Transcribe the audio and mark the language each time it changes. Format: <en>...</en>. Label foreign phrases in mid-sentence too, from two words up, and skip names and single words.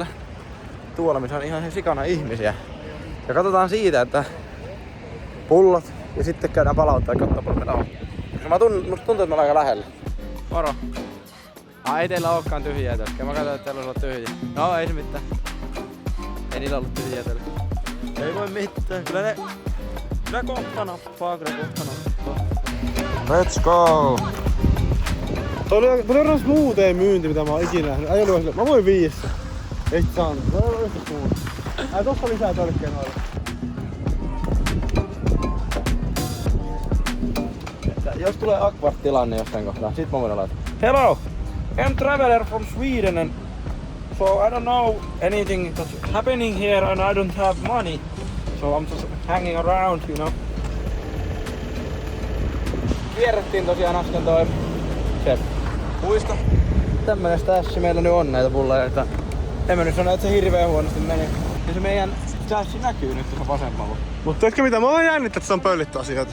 <fi>Tuolla missä on ihan sikana ihmisiä. Ja katsotaan siitä, että pullot ja sitten käydään palauttaa ja katsoa paljon meillä on. Musta tuntuu, että me ollaan aika lähellä. Moro. Ei teillä olekaan tyhjiä tölkkejä. Mä katsoin, että teillä olisi ollut tyhjiä. No ei se mitään. Ei niillä ollut tyhjiä tölkkejä. Ei voi mitään. Kyllä kohta nappaa.</fi> <en>Let's go!</en> <fi>Toi oli smootheen myynti, mitä mä oon ikinä nähnyt. Mä voin 5. Ei sit saanut. Toi oli yhtä smooth. Tossa lisää tölkkejä noilla. Jos tulee awkward-tilanne jostain kohtaa, sit mä voin laittaa.</fi> <en>Hello! I'm traveler from Sweden and so I don't know anything that's happening here and I don't have money. So I'm just hanging around, you know.</en> <fi>Kierrettiin tosiaan äsken toi se puisto. Tämmönen stassi meillä nyt on näitä pulleja. En mä nyt sano, että se hirveen huonosti meni. Ja se meidän stassi näkyy nyt tuossa vasemmalla. Mut tiedätkö mitä? Mä oon jännittänyt, että se on pöllitty asioita.</fi>